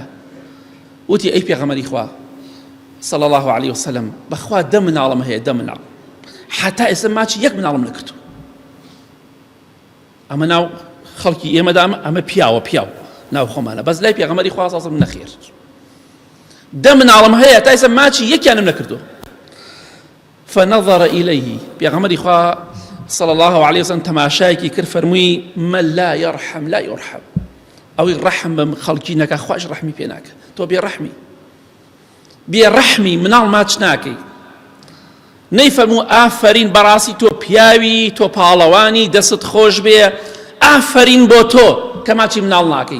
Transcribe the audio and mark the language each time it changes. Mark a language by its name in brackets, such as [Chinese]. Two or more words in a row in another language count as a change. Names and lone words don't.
[Central Kurdish] وتی ئەی پێغەمبەری خوا [Arabic] صلی الله عليه وسلم، [Central Kurdish] بەخوا دە مناڵم هەیە، دە مناڵ، حتا ئێستا ماچی یەک مناڵم نەکردو. ئەمە ناو خەڵکی ئێمەدا ئەمە پیاوە، پیاو ناو خۆمانە، بەس لای پێغەمبەری خوا [Arabic] صلی الله عليه وسلم [Central Kurdish] نەخێر، دە مناڵم هەیە تا ئێستا ماچی یەکیانم نەکردو. [Arabic] فنظر إليه، [Central Kurdish] پێغەمبەری خوا [Arabic] صلى الله عليه وسلم [Central Kurdish] تەماشایەکی کرد، فەرمووی [Arabic] من لا يرحم لا يرحم، [Central Kurdish] ئەوەی ڕەحم بە خەڵکی نەکا خوش ڕەحمی پێ ناکە. تۆ بێڕەحمی، بێڕەحمی مناڵ ماچ ناکەی. نەیفەرموو ئافەرین بەڕاستی تۆ پیاوی، تۆ پاڵەوانی، دەست خۆش بێ، ئافەرین بۆ تۆ کە ماچی مناڵ ناکەی.